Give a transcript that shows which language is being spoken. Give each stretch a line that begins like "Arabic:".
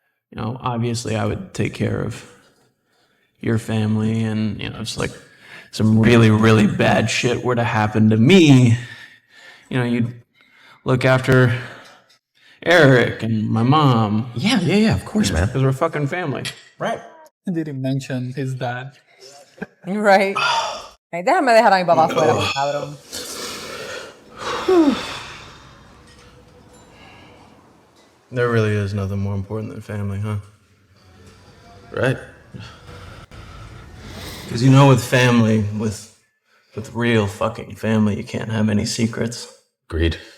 English: You know, obviously I would take care of your family, and, you know, it's like some really, really bad shit were to happen to me, you know, you'd look after Erik and my mom. Yeah, of course, man. Because we're fucking family. Right. He didn't mention his dad. Right.
Spanish: Ay, déjame dejar a mi papá afuera, cabrón.
English: There really is nothing more important than family, huh? Right? Because, you know, with family, with real fucking family, you can't have any secrets. Agreed.